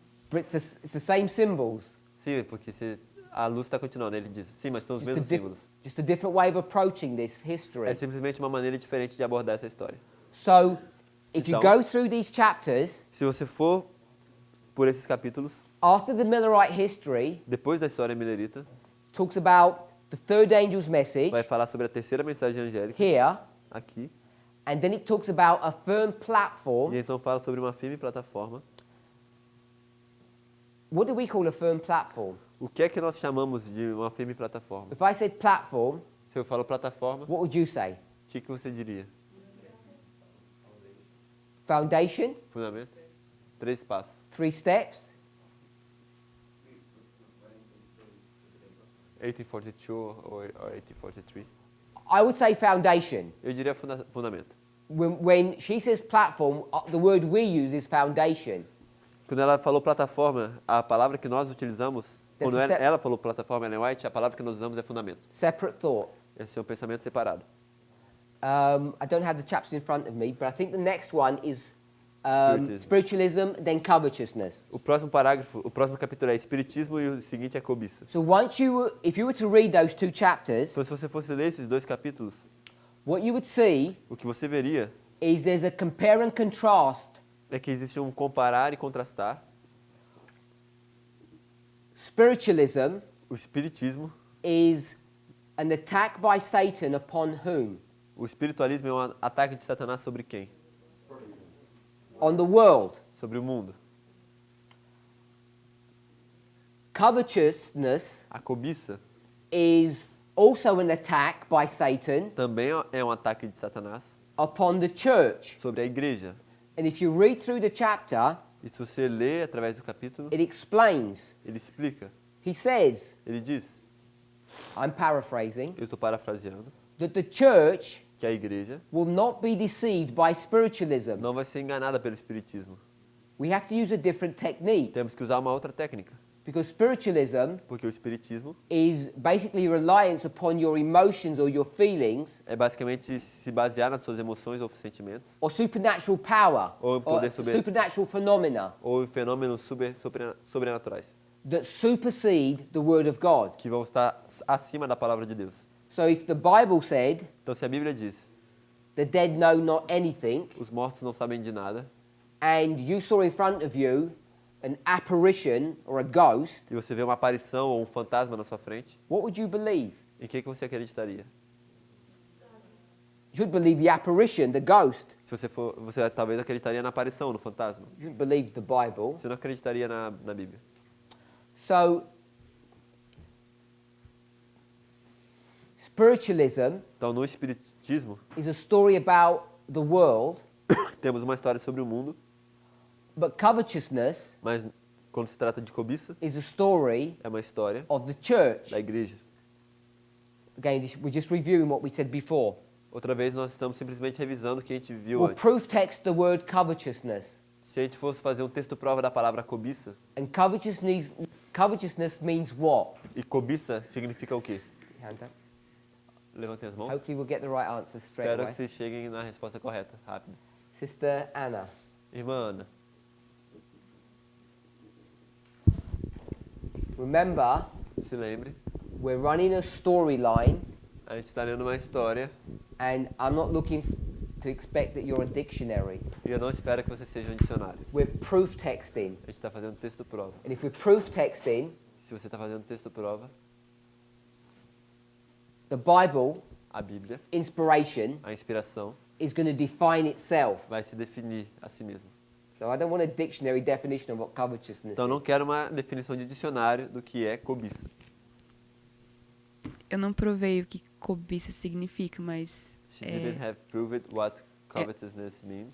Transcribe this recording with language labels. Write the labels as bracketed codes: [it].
[en] But it's the same symbols, [pt] Sim, porque a luz está continuando. Ele diz, sim, mas são os [en] just a, [pt] mesmos símbolos. [en] just a different way of approaching this history. [pt] É simplesmente uma maneira diferente de abordar essa história. [en] So, if you [pt] Então- [en] go through these chapters, [pt] Se você for por esses capítulos, [en] after the Millerite history [pt] depois da história milerita, [en] talks about the third angel's message [pt] vai falar sobre a terceira mensagem angélica, [en] here, [pt] aqui, [en] and then it talks about a firm platform. [pt] e então fala sobre uma firme plataforma. [en] What do we call a firm platform? [pt] O que é que nós chamamos de uma firme plataforma? [en] If I said platform, [pt] Se eu falo plataforma, [en] what would you say? [pt] o que você diria? [en] Foundation, [pt] Fundamento? 3 passos. [en] 3 steps, [pt] 1842 ou 1843? [en] I would say foundation. [pt] Eu diria fundamento. [en] When she says platform, the word we use is foundation. [pt] Quando ela falou plataforma, a palavra que nós utilizamos, quando Dessa ela falou plataforma, Ellen White, a palavra que nós usamos é fundamento. [en] Separate thought. [pt] Esse é um pensamento separado. [en] I don't have the chapters in front of me, but I think the next one is Spiritism. spiritualism, then covetousness. [pt] O próximo parágrafo, o próximo capítulo é espiritismo e o seguinte é cobiça. [en] So if you were to read those 2 chapters, [pt] Então, se você fosse ler esses 2 capítulos, [en] what you would see [pt] o que você veria [en] is there's a compare and contrast. [pt] é que existe um comparar e contrastar. [en] Spiritualism [pt] O espiritismo, [en] is an attack by Satan upon whom? [pt] o espiritualismo é um ataque de Satanás sobre quem? [en] On the world. [pt] Sobre o mundo. [en] Covetousness [pt] A cobiça [en] is also an attack by Satan [pt] também é um ataque de Satanás [en] upon the church. [pt] sobre a igreja. [en] And if you read through the chapter, [pt] E se você lê através do capítulo, [en] it explains. [pt] ele explica, [en] He says, [pt] ele diz, [en] I'm paraphrasing, [pt] eu estou parafraseando, [en] that the church [pt] que a igreja [en] will not be deceived by spiritualism. [pt] não vai ser enganada pelo espiritismo. [en] We have to use a different technique [pt] Temos que usar uma outra técnica, [en] because spiritualism [pt] porque o espiritismo [en] is basically reliance upon your emotions or your feelings [pt] é basicamente se basear nas suas emoções ou sentimentos, [en] or supernatural power [pt] Ou poder [en] or [pt] sobre- [en] supernatural phenomena [pt] ou em fenômenos sobrenaturais, [en] that supersede the word of God. [pt] que vão estar acima da palavra de Deus. [en] So if the Bible said [pt] Então, se a Bíblia diz, [en] the dead know not anything, [pt] os mortos não sabem de nada, [en] and you saw in front of you an apparition or a ghost, [pt] e você vê uma aparição ou um fantasma na sua frente, [en] what would you believe? [pt] em que você acreditaria? [en] You should believe the apparition, the ghost. [pt] Se você talvez acreditaria na aparição, no fantasma. [en] You shouldn't believe the Bible. [pt] Você não acreditaria na Bíblia. [en] So, spiritualism [pt] Então, no espiritismo, [en] is a story about the world, [pt] temos uma história sobre o mundo, [en] but covetousness [pt] mas quando se trata de cobiça, [en] is a story [pt] é uma história [en] of the church. [pt] da igreja. [en] Again, we're just reviewing what we said before. [pt] Outra vez, nós estamos simplesmente revisando o que a gente viu [en] We'll [pt] antes. [en] proof text the word covetousness. [pt] Se a gente fosse fazer um texto prova da palavra cobiça, [en] And covetousness means what? [pt] e cobiça significa o quê? [en] Hand up. [pt] Levantem as mãos. [en] Hopefully we'll get the right answers straight [pt] Espero [en] away. [pt] que vocês cheguem na resposta correta, rápido. [en] Sister Anna. [pt] Irmã Ana, [en] Remember, [pt] se lembre, [en] we're running a storyline, [pt] a gente está lendo uma história [en] and I'm not looking to expect that you're a dictionary. [pt] e eu não espero que você seja um dicionário. [en] We're proof texting. [pt] A gente está fazendo texto prova. [en] And if we're proof texting, [pt] Se você está fazendo texto prova, [en] the Bible, [pt] a Bíblia, [en] inspiration, [pt] a inspiração, [en] is going to define itself. [pt] vai se definir a si mesmo. [en] So I don't want a dictionary definition of what covetousness [pt] Então, não [en] is. [pt] quero uma definição de dicionário do que é cobiça. Eu não provei o que cobiça significa, mas [en] She didn't have proved what covetousness means.